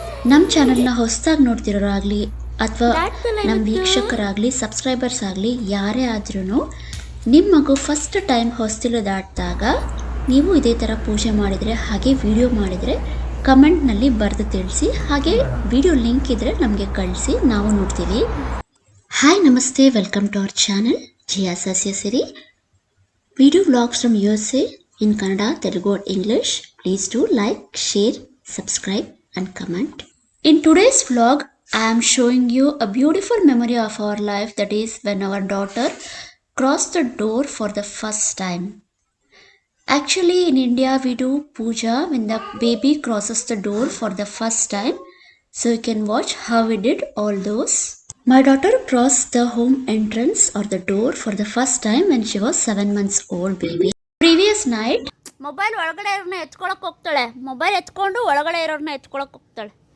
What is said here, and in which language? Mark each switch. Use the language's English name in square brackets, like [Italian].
[Kannada] ನಮ್ಮ ಚಾನಲ್ನ ಹೊಸದಾಗಿ ನೋಡ್ತಿರೋರಾಗಲಿ ಅಥವಾ ನಮ್ಮ ವೀಕ್ಷಕರಾಗಲಿ ಸಬ್ಸ್ಕ್ರೈಬರ್ಸ್ ಆಗಲಿ ಯಾರೇ ಆದ್ರೂ ನಿಮ್ಮ ಮಗು ಫಸ್ಟ್ ಟೈಮ್ ಹೊಸ್ತಿಲು ದಾಟಿದಾಗ ನೀವು ಇದೇ ಥರ ಪೂಜೆ ಮಾಡಿದರೆ ಹಾಗೆ ವಿಡಿಯೋ ಮಾಡಿದರೆ ಕಮೆಂಟ್ನಲ್ಲಿ ಬರೆದು ತಿಳಿಸಿ. ಹಾಗೆ ವಿಡಿಯೋ ಲಿಂಕ್ ಇದ್ದರೆ ನಮಗೆ ಕಳಿಸಿ, ನಾವು ನೋಡ್ತೀವಿ. [English] Hi ನಮಸ್ತೆ, welcome to our channel Jiya Sasyasiri. Video vlogs from USA in Kannada, Telugu and English. Please do like, share, subscribe and comment. In today's vlog, I am showing you a beautiful memory of our life, that is when our daughter crossed the door for the first time. Actually in India we do puja when the baby crosses the door for the first time. So you can watch how we did all those. My daughter crossed the home entrance or the door for the first time when she was 7 months old baby. Previous night [Kannada] mobile ಒಳಗಡೆ ಇರೋರ್ನ ಎತ್ಕೊಳಕ್ ಹೋಗ್ತಾಳೆ, mobile ಎತ್ಕೊಂಡು ಒಳಗಡೆ ಇರೋರ್ನ ಎತ್ಕೊಳಕ್ ಹೋಗ್ತಾಳೆ.